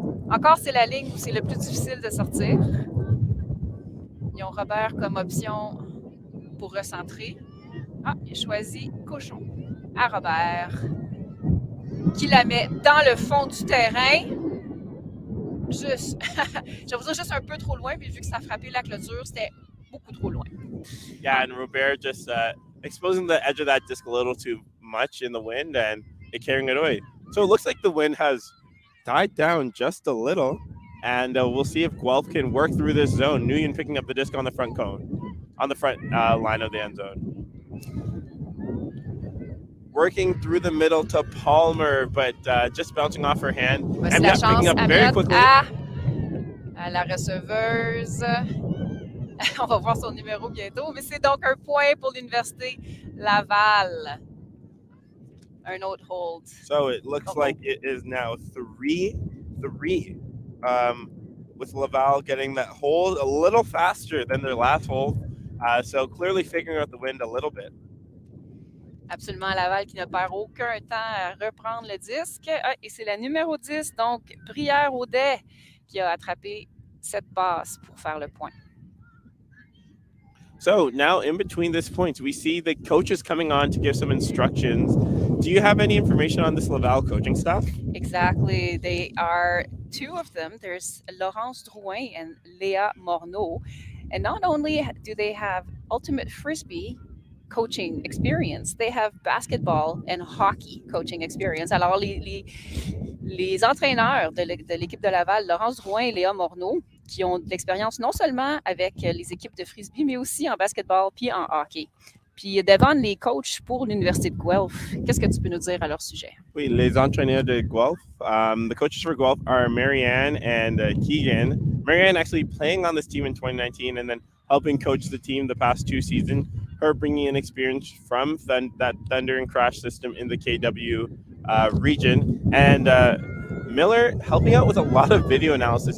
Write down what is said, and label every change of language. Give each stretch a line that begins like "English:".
French: Encore, c'est la ligne où c'est le plus difficile de sortir. Ils ont Robert comme option pour recentrer. Ah, il a choisi Cochon à Robert, qui la met dans le fond du terrain. Juste, je vous dire juste un peu trop loin, puis vu que ça a frappé la clôture, c'était beaucoup trop loin.
English: Yeah, and Robert just exposing the edge of that disc a little too much in the wind and it carrying it away. So it looks like the wind has died down just a little, and we'll see if Guelph can work through this zone. Nguyen picking up the disc on the front cone, on the front line of the end zone. Working through the middle to Palmer, but just bouncing off her hand. Amiot picking up very quickly.
French: À la receveuse. On va voir son numéro bientôt, mais c'est donc un point pour l'Université Laval. Un autre hold.
English: So it looks like it is now 3-3, with Laval getting that hold a little faster than their last hold. So clearly figuring out the wind a little bit.
French: Absolument, Laval qui ne perd aucun temps à reprendre le disque. Et c'est la numéro 10, donc Brière-Audet, qui a attrapé cette passe pour faire le point.
English: So now in between this points, we see the coaches coming on to give some instructions. Do you have any information on this Laval coaching staff? Exactly. They are two of them. There's Laurence Drouin and Léa Morneau. And not only do they have ultimate frisbee coaching experience, they have basketball and hockey coaching experience.
French: Alors, les entraîneurs de l'équipe de Laval, Laurence Drouin et Léa Morneau, qui ont de l'expérience non seulement avec les équipes de frisbee, mais aussi en basketball puis en hockey. Puis Devon, les coachs pour l'Université de Guelph, qu'est-ce que tu peux nous dire à leur sujet? Oui, les entraîneurs de Guelph.
English: The coaches for Guelph are Marianne and Keegan. Marianne actually playing on this team in 2019 and then helping coach the team the past 2 seasons. Her bringing in experience from that Thunder and Crash system in the KW region. And Miller helping out with a lot of video analysis.